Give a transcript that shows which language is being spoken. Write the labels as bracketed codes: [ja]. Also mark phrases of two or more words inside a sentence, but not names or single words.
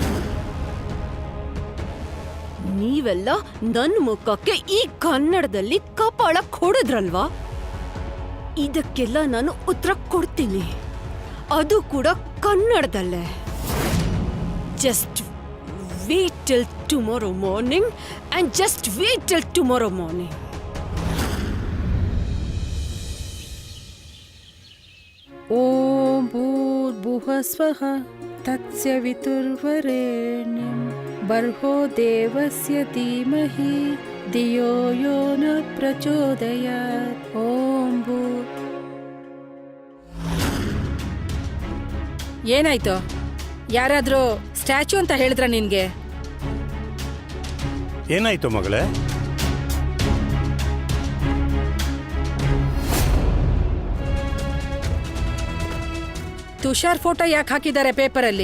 [kn] ನೀವೆಲ್ಲ ನನ್ ಮುಖಕ್ಕೆ ಈ ಕನ್ನಡದಲ್ಲಿ ಕಪಾಳ ಕೊಡಿದ್ರಲ್ವಾ? ಇದಕ್ಕೆಲ್ಲ ನಾನು ಉತ್ತರ ಕೊಡ್ತೀನಿ, ಅದು ಕೂಡ ಕನ್ನಡದಲ್ಲೇ. [en] ಜಸ್ಟ್ wait till tomorrow morning and just wait till tomorrow morning. [sa] ಓಂ ಭೂರ್ಭುವಃ ಸ್ವಃ ತತ್ಸ್ಯ ವಿತುರ್ವರೆಣ್ಯಂ ಭರ್ಗೋ ದೇವಸ್ಯ ಧೀಮಹಿ ಧಿಯೋ ಯೋ ನ ಪ್ರಚೋದಯಾತ್. ಓಂ ಭೂ. [kn] ಏನಾಯ್ತು? ಯಾರಾದ್ರೂ ಸ್ಟ್ಯಾಚ್ಯೂ ಅಂತ ಹೇಳಿದ್ರ ನಿನ್ಗೆ? ಏನಾಯ್ತು ಮಗಳೇ? ತುಷಾರ್ ಫೋಟೋ ಯಾಕೆ ಹಾಕಿದ್ದಾರೆ ಪೇಪರಲ್ಲಿ?